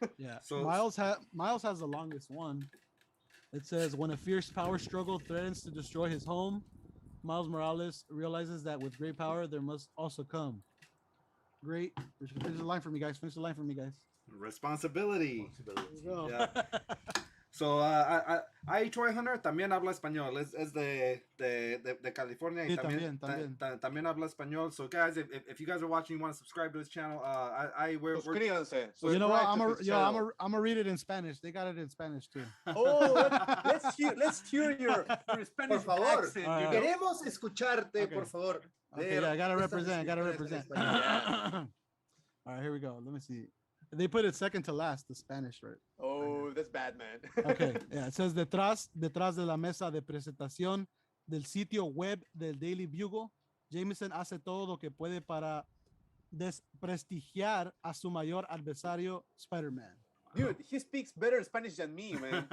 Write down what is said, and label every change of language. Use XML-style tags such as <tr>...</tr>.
<en>Yeah. So- Miles has the longest one. It says, when a fierce power struggle threatens to destroy his home, Miles Morales realizes that with great power there must also come great. Finish the line for me, guys. Responsibility. There you go. Yeah.</en> <es>So, ahí Troy Hunter también habla español. Es de California. Sí, Y también habla español.</es> <en>So, guys, if you guys are watching, you want to subscribe to his channel, we're</en> <es>Suscríbanse.</es> <en>You know what? Subscribe to his channel. I'm gonna read it in Spanish. They got it in Spanish too. Oh, let's hear your Spanish</en> <es>Por favor,</es> <en>accent. All right.</en> <es>queremos escucharte,</es> <en>Okay.</en> <es>por favor.</es> <en>Okay, yeah, I gotta represent. All right, here we go. Let me see. They put it second to last, the Spanish, right? Oh, that's bad, man. Okay, yeah. It says</en> <es>detrás de la mesa de presentación del sitio web del Daily Bugle, Jameson hace todo lo que puede para desprestigiar a su mayor adversario, Spider-Man.</es> <en>Dude, he speaks better Spanish than me, man.</en>